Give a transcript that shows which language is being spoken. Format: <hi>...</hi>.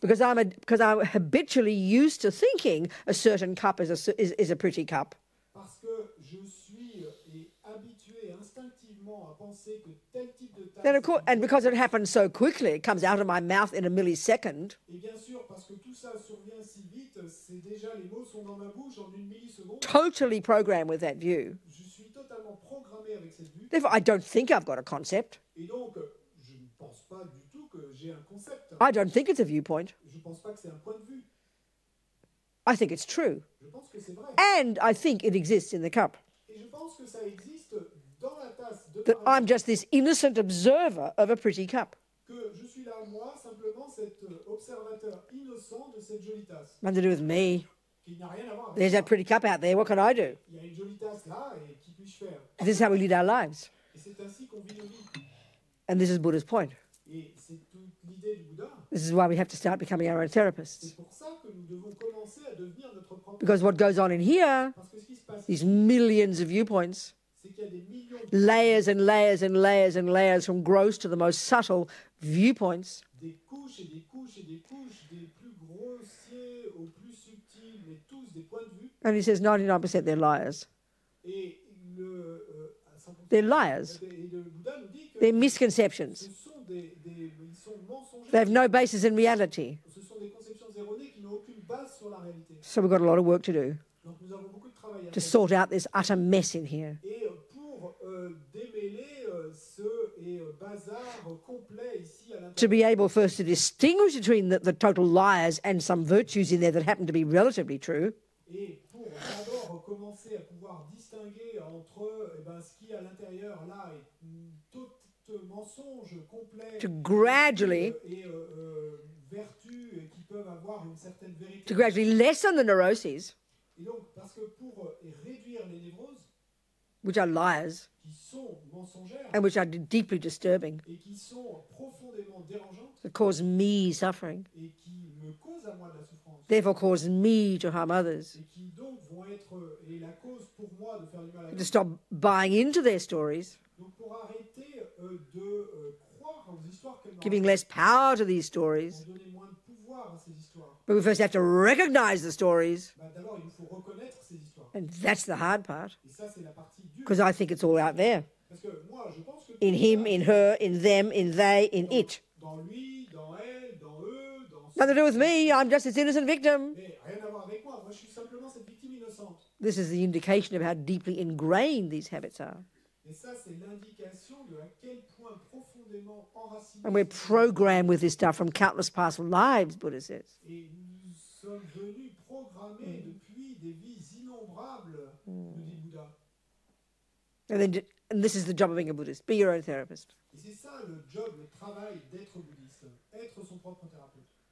<en>Because I'm habitually used to thinking a certain cup is a pretty cup.</en> <fr>Parce que je suis habitué instinctivement à penser que tel type de tasse.</fr> <en>Then of course, and because it happens so quickly, it comes out of my mouth in a millisecond.</en> <fr>Et bien sûr, parce que tout ça survient si vite, c'est déjà les mots sont dans ma bouche en une milliseconde.</fr> <en>Totally programmed with that view.</en> <fr>Je suis totalement programmé avec cette vue.</fr> <en>Therefore, I don't think I've got a concept.</en> <fr>Et donc, je ne pense pas du tout que j'ai un concept.</fr> <en>I don't think it's a viewpoint.</en> <fr>Je ne pense pas que c'est un point de vue.</fr> <en>I think it's true.</en> <fr>Je pense que c'est vrai.</fr> <en>And I think it exists in the cup.</en> <fr>Et je pense que ça existe dans la tasse de</fr> <en>That</en> <fr>par</fr> <en>I'm just this innocent observer of a pretty cup.</en> <fr>que je suis là, moi, simplement cet observateur innocent de cette jolie tasse.</fr> <en>Nothing to do with me.</en> <fr>Qui n'a rien à voir avec</fr> <en>There's</en> <fr>ça.</fr> <en>that pretty cup out there. What can I do?</en> <fr>Il y a une jolie tasse là, et qui puis-je faire?</fr> <en>This is how we lead our lives.</en> <fr>Et c'est ainsi qu'on vit nos vies.</fr> <en>And this is Buddha's point.</en> <fr>Et c'est toute l'idée du Bouddha.</fr> <en>This is why we have to start becoming our own therapists.</en> <fr>C'est pour ça que nous devons commencer à devenir notre propre.</fr> <en>Because what goes on in here,</en> <fr>Parce que ce qui se passe,</fr> <en>these millions of viewpoints,</en> <fr>c'est qu'il y a des millions de</fr> <en>layers and layers and layers and layers from gross to the most subtle viewpoints.</en> <fr>des couches et des couches et des couches, des plus grossiers aux plus subtils, mais tous des points de vue.</fr> <en>And he says 99% they're liars.</en> <fr>Et à 100%,</fr> <en>They're liars.</en> <fr>et le Bouddha nous dit que</fr> <en>They're misconceptions.</en> <fr>ce sont ils sont mensongers.</fr> <en>They have no basis in reality.</en> <fr>Ce sont des conceptions erronées qui n'ont aucune base sur la réalité.</fr> <en>So we've got a lot of work to do</en> <fr>Donc nous avons beaucoup de travail à</fr> <en>to</en> <fr>faire.</fr> <en>sort out this utter mess in here.</en> <fr>Et pour démêler ce bazar complet ici à</fr> <en>To</en> <fr>l'intérieur,</fr> <en>be able first to distinguish between the total liars and some virtues in there that happen to be relatively true.</en> <fr>et pour d'abord commencer à pouvoir distinguer entre ce qui est à l'intérieur là est tout mensonge complet</fr> <en>To gradually,</en> <fr>et vertus qui peuvent avoir une certaine vérité.</fr> <en>To gradually lessen the neuroses,</en> <fr>Et donc, parce que pour réduire les névroses,</fr> <en>which are liars,</en> <fr>qui sont mensongères</fr> <en>and which are deeply disturbing,</en> <fr>et qui sont profondément dérangeantes</fr> <en>that cause me suffering,</en> <fr>et qui me causent à moi de la souffrance,</fr> <en>therefore cause me to harm others,</en> <fr>et qui donc vont être la cause pour moi de faire du mal à</fr> <en>to</en> <fr>d'autres.</fr> <en>stop buying into their stories,</en> <fr>Donc pour arrêter de croire aux histoires qu'elles</fr> <en>giving</en> <fr>m'ont</fr> <en>less power to these stories.</en> <fr>pour donner moins de pouvoir à ces histoires.</fr> <en>But we first have to recognize the stories,</en> <fr>D'abord, il nous faut reconnaître ces histoires.</fr> <en>and that's the hard part,</en> <fr>Et ça, c'est la partie dure.</fr> <en>because I think it's all out there.</en> <fr>Parce que moi, je pense que</fr> <en>In him, in her, in them, in they, in it.</en> <fr>dans lui, dans elle, dans eux, dans</fr> <en>Nothing to do with me, I'm just its innocent victim.</en> <fr>mais rien à voir avec moi. Moi, je suis simplement cette victime innocente.</fr> <en>This is the indication of how deeply ingrained these habits are.</en> <fr>Et ça, c'est l'indication de à quel point profondément enraciné.</fr> <en>And we're programmed with this stuff from countless past lives, Buddha says.</en> <fr>Et nous sommes venus programmés depuis des vies innombrables, nous dit Bouddha.</fr> <en>And this is the job of being a Buddhist. Be your own therapist.</en> <fr>Et c'est ça le job, le travail d'être bouddhiste, être son propre thérapeute.</fr>